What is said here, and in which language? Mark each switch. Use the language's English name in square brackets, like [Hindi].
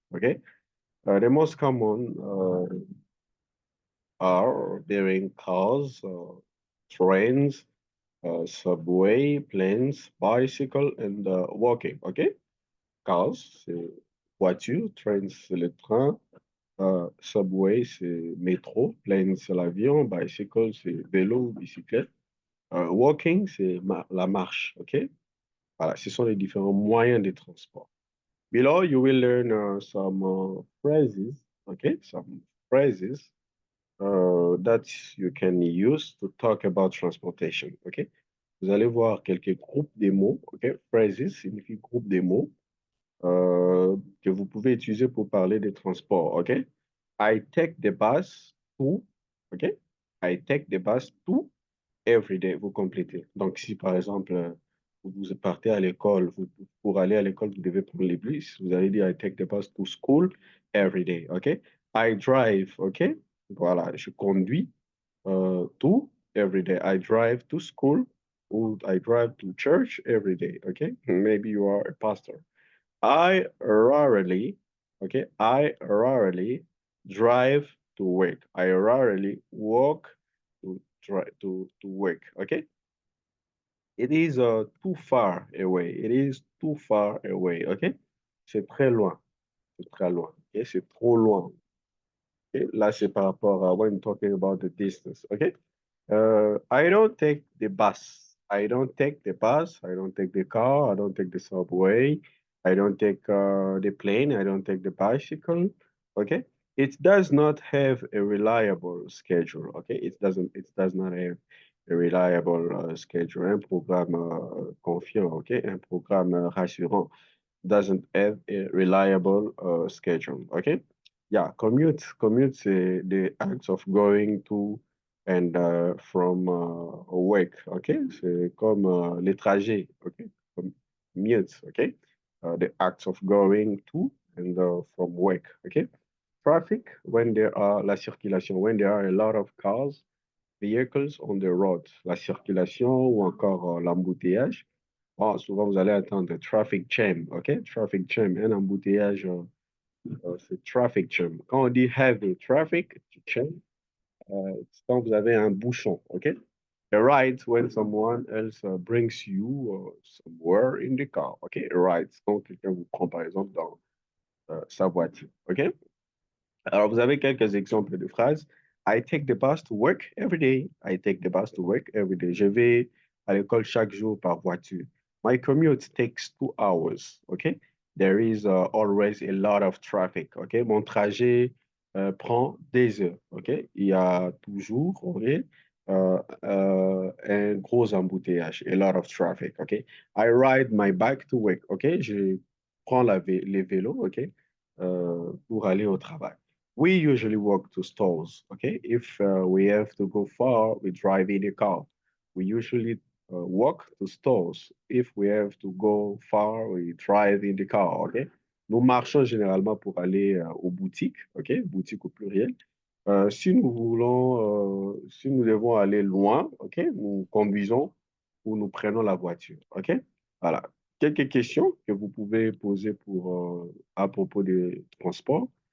[English] Okay, the most common are being cars, trains, subway, planes, bicycle, and walking. [French] Okay, cars, c'est voiture, trains, c'est le train, subway, c'est métro, plane, c'est l'avion, bicycle, c'est vélo, bicyclette. Walking, c'est la marche. Ok, voilà, ce sont les différents moyens de transport. [English] Below, you will learn some phrases, okay? Some phrases that you can use to talk about transportation, okay? [French] Vous allez voir quelques groupes de mots, okay? Phrases signifie groupe de mots que vous pouvez utiliser pour parler des transports, okay? [English] I take the bus to, okay? I take the bus to every day, [French] vous complétez. Donc, si par exemple, vous partez à l'école, pour aller à l'école, vous devez prendre les bus. Vous allez dire, [English] I take the bus to school every day. OK? I drive. OK? [French] Voilà, je conduis [English] to every day. I drive to school ou I drive to church every day. OK? Maybe you are a pastor. I rarely, okay, I rarely drive to work. I rarely walk to work. Okay, it is too far away. It is too far away. [French] Okay, c'est très loin. C'est très loin. Okay, c'est trop loin. Okay? Là, c'est par rapport à [English] when talking about the distance. Okay, I don't take the bus. I don't take the bus. I don't take the car. I don't take the subway. I don't take the plane. I don't take the bicycle. Okay. It does not have a reliable schedule. Okay. It does not have a reliable schedule. [French] Un programme confiant. Okay. Un programme rassurant [English] doesn't have a reliable schedule. [French] Okay. Yeah. [English] Commute, c'est the act of going to and from work, okay? [French] C'est comme les trajets, okay? Comme commute, okay? [English] The acts of going to and from work, okay? Traffic, when there are la circulation, when there are a lot of cars, vehicles on the road, [French] la circulation ou encore l'embouteillage. Bon, souvent, vous allez attendre traffic jam, ok? Traffic jam, un embouteillage, c'est traffic jam. Quand on dit heavy traffic jam, quand vous avez un bouchon, OK? [English] A ride when someone else brings you somewhere in the car, OK? [French] A ride, quand quelqu'un vous prend par exemple dans sa voiture, OK? Alors, vous avez quelques exemples de phrases. [English] I take the bus to work every day. I take the bus to work every day. [French] Je vais à l'école chaque jour par voiture. [English] My commute takes 2 hours, OK? There is always a lot of traffic, OK? [French] Mon trajet prend des heures, OK? Il y a toujours, [English] OK? [French] Un gros embouteillage, [English] a lot of traffic, OK? I ride my bike to work, OK? [French] Je prends les vélos, [English] OK? [French] pour aller au travail. [English] We usually walk to stores, okay? If we have to go far, we drive in a car. We usually walk to stores. If we have to go far, we drive in the car, okay? [French] Nous marchons généralement pour aller aux boutiques, ok? Boutiques au pluriel. Si nous devons aller loin, ok? Nous conduisons ou nous prenons la voiture, ok? Voilà. Quelques questions que vous pouvez poser à propos des transports.